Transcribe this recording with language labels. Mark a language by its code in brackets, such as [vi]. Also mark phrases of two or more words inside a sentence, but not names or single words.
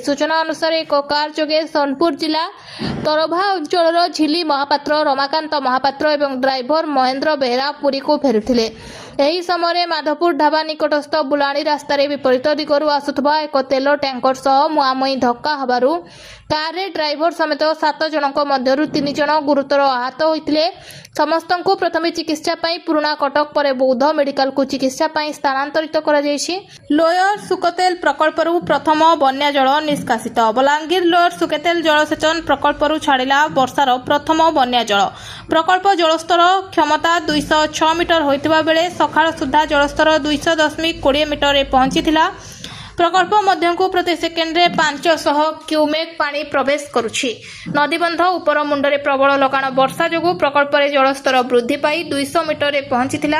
[or] ସୂଚନା ଅନୁସାରେ ଏକ କାର ଯୋଗେ ସୋନପୁର ଜିଲ୍ଲା ତରଭା ଅଞ୍ଚଳର ଝିଲି ମହାପାତ୍ର, ରମାକାନ୍ତ ମହାପାତ୍ର ଏବଂ ଡ୍ରାଇଭର ମହେନ୍ଦ୍ର ବେହେରା ପୁରୀକୁ ଫେରୁଥିଲେ। ଏହି ସମୟ ମାଧବପୁର ଢାବା ନିକଟସ୍ଥ ବୁଲାଣି ରାସ୍ତାର ବିପରୀତ ଦିଗରୁ ଆସୁଥିବା ଏକ ତେଲ ଟ୍ୟାଙ୍କର ସହ ମୁହାଁମୁହିଁ ଧକ୍କା ହେବାରୁ କାରରେ ଡ୍ରାଇଭର ସମେତ 7 ଜଣଙ୍କ ମଧ୍ୟରୁ 3 ଜଣ ଗୁରୁତର ଆହତ ହୋଇଥିଲେ। ସମସ୍ତଙ୍କୁ ପ୍ରଥମେ ଚିକିତ୍ସା ପାଇଁ ପୁରୁଣା କଟକ ପରେ ବୌଦ୍ଧ ମେଡିକାଲକୁ ଚିକିତ୍ସା ପାଇଁ ସ୍ଥାନାନ୍ତରିତ କରାଯାଇଛି। ଲୋୟର ସୁକତେଲ ପ୍ରକଳ୍ପରୁ ପ୍ରଥମ ବନ୍ୟା ଜଳ ନିଷ୍କାସିତ। ବଲାଙ୍ଗୀର ଲୋୟର ସୁକତେଲ ଜଳସେଚନ ପ୍ରକଳ୍ପରୁ ଛାଡ଼ିଲା ବର୍ଷାର ପ୍ରଥମ ବନ୍ୟା ଜଳ। ପ୍ରକଳ୍ପ ଜଳସ୍ତର କ୍ଷମତା 206 ମିଟର ହୋଇଥିବା ବେଳେ ସକାଳ ସୁଦ୍ଧା ଜଳସ୍ତର 200.20 ମିଟରରେ ପହଞ୍ଚିଥିଲା। ପ୍ରକଳ୍ପ ମଧ୍ୟକୁ ପ୍ରତି ସେକେଣ୍ଡରେ 500 କ୍ୟୁମେକ ପାଣି ପ୍ରବେଶ କରୁଛି। ନଦୀବନ୍ଧ ଉପର ମୁଣ୍ଡରେ ପ୍ରବଳ ଲଗାଣ ବର୍ଷା ଯୋଗୁଁ ପ୍ରକଳ୍ପରେ ଜଳସ୍ତର ବୃଦ୍ଧି ପାଇ 200 ମିଟରରେ ପହଞ୍ଚିଥିଲା।